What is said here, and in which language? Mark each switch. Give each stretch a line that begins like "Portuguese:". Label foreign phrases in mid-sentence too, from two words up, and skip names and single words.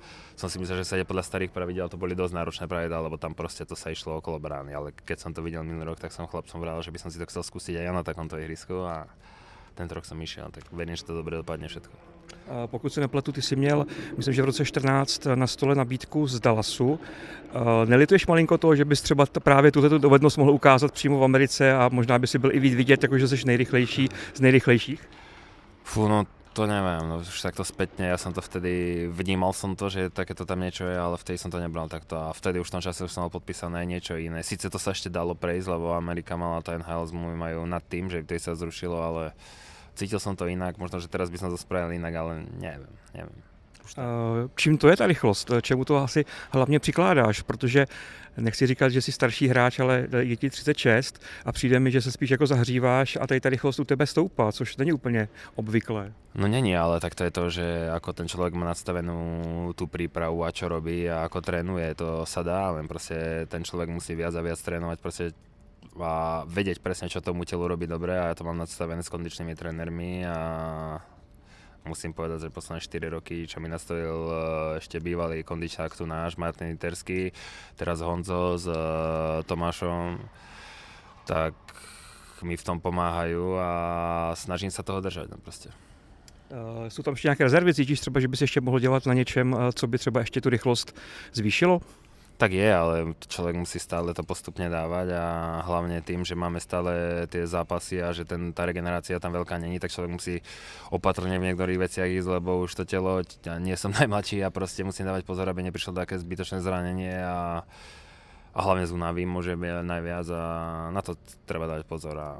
Slovak: Som si myslel, že sa ide podľa starých pravidel, to boli dosť náročné pravidlá, lebo tam proste to sa išlo okolo brány, ale keď som to videl minulý rok, tak som chlapcom vravel, že by som si to chcel skúsiť aj ja na takomto ihrisku a tento rok som išiel, tak verím, že to dobre dopadne všetko.
Czech: Pokud se nepletu, ty jsi měl, myslím, že v roce 14 na stole nabídku z Dallasu. Nelituješ malinko toho, že bys třeba právě tuto dovednost mohl ukázat přímo v Americe a možná by si byl i víc vidět, jakože jsi nejrychlejší z nejrychlejších?
Slovak: Fú, no to neviem, no už takto spätne, ja som to vtedy, vnímal som to, že takéto tam niečo je, ale vtedy som to nebral takto a vtedy už v tom čase už som mal podpísané niečo iné. Sice to sa ešte dalo prejsť, lebo Amerika mala to NHL zmluvy majú nad tým, že vtedy sa zrušilo, ale cítil som to inak, možno, že teraz by som to spravil inak, ale neviem.
Czech: Čím to je ta rychlost? Čemu to asi hlavně přikládáš? Protože nechci říkat, že jsi starší hráč, ale je ti 36 a přijde mi, že se spíš jako zahříváš a tady ta rychlost u tebe stoupá, což není úplně obvyklé. No není, ale tak to je to,
Slovak: že ako ten človek má nastavenú tú prípravu a čo robí a ako trénuje, to sa dá, len proste ten človek musí viac a viac trénovať proste a vedieť presne, čo tomu telu robí dobre a ja to mám nastavené s kondičnými trénermi a musím povedať, že posledné 4 roky, čo mi nastavil ešte bývalý kondičák tu náš, Martin Iterský, teraz Honzo s Tomášom, tak mi v tom pomáhajú a snažím sa toho držať, no proste.
Czech: Jsou tam ještě nějaké rezervy? Cítíš třeba, že bys ještě mohl dělat na něčem, co by třeba ještě tu rychlost zvýšilo?
Slovak: Tak je, ale človek musí stále to postupne dávať a hlavne tým, že máme stále tie zápasy a že tá regenerácia tam veľká není, tak človek musí opatrne v niektorých veciach ísť, lebo už to telo, ja nie som najmladší a proste musím dávať pozor, aby neprišlo také zbytočné zranenie a hlavne z únavy môže byť najviac a na to treba dávať pozor.